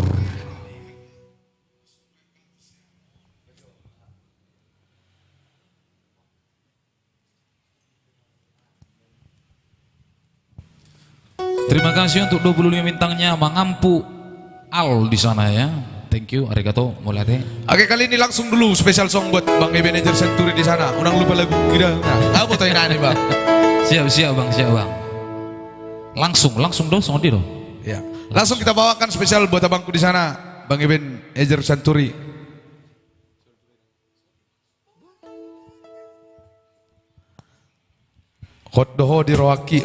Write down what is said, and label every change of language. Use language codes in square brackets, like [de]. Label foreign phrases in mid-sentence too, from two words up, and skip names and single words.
[id] Terima kasih untuk 25 bintangnya Mangampu Al di sana ya. [en] Thank you, arigato, [id] mulai deh. Oke, kali ini langsung dulu spesial song buat Bang Ebenezer Century di sana. Unang lupa lagu kita. Nah, apa tuh ini Bang? Siap bang. Langsung dong, song dong. Ya. Langsung kita bawakan spesial buat abangku di sana, Bang Ebenezer Century. [bbc] Hot doho di Roaki.